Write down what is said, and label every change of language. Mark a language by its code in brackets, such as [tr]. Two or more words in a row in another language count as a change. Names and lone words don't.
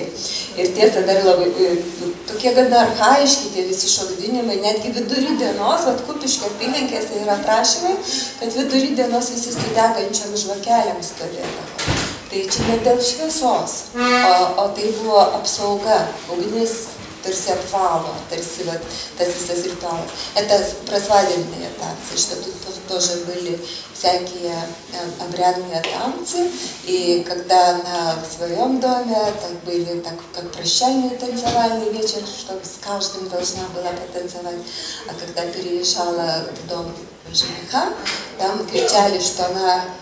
[lt] Ir tiesa dar labai, tokie gana archaiški tie visi šokdinimai, netgi vidury dienos, vat Kupiškio apylinkėse yra prašymai, kad vidury dienos visi su degančiom žvakelėm stovėdavo. Tai čia ne dėl šviesos, o tai buvo apsauga, ugnis tarsi apvalo, tarsi вот, tas visas ritualas. [ru] Это просвадебные танцы, что тут тоже были всякие обрядные танцы, и когда в своем доме так были так, как прощальный танцевальный вечер, что с каждым должна была потанцевать, а когда переезжала в дом жениха, там кричали, что она